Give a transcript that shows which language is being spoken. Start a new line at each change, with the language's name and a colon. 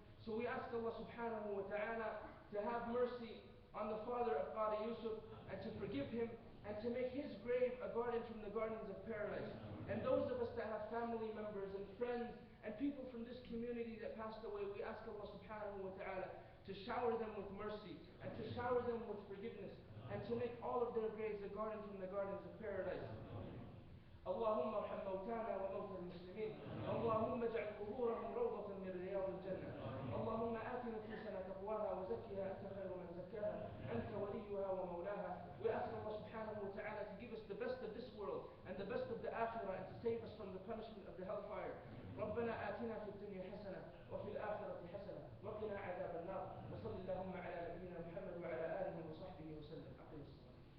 English: So we ask Allah subhanahu wa ta'ala to have mercy on the father of Qari Yusuf, and to forgive him, and to make his grave a garden from the gardens of paradise. And those of us that have family members and friends and people from this community that passed away, we ask Allah subhanahu wa ta'ala to shower them with mercy, and to shower them with forgiveness, and to make all of their graves a garden from the gardens of paradise.
Arabic: اللهم ارحم موتانا وموتى المسلمين. اللهم اجعل قبورهم روضة من رياض الجنة. اللهم آت نفوسنا تقواها وزكها أنت خير من زكاها أنت وليها ومولاها.
English: We ask Allah subhanahu wa ta'ala to give us the best of this world and the best of the akhirah, and to save us from the punishment of the hellfire.
Arabic: ربنا آتنا في الدنيا حسنة وفي الآخرة حسنة وقنا عذاب النار. وصل اللهم على نبينا محمد وعلى آله وصحبه وسلم. أقم الصلاة.